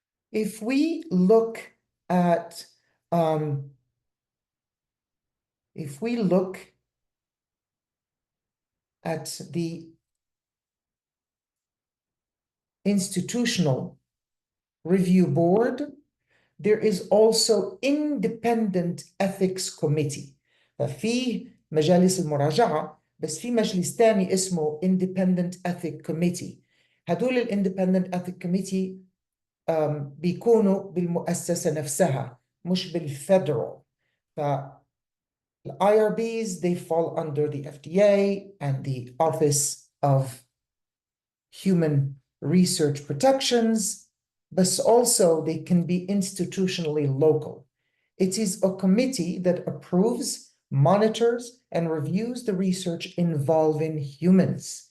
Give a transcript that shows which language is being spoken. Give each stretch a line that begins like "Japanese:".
English: If we look at the institutional review board, there is also independent ethics committee.
Arabic: ففي مجالس المراجعة، بس في مجلس تاني اسمه
English: independent ethics committee.
Arabic: هدول
English: independent ethics committee
Arabic: بيكونوا بالمؤسسة نفسها مش بالفederal.
English: The IRBs, they fall under the FDA and the Office of Human Research Protections, but also they can be institutionally local. It is a committee that approves, monitors, and reviews the research involving humans.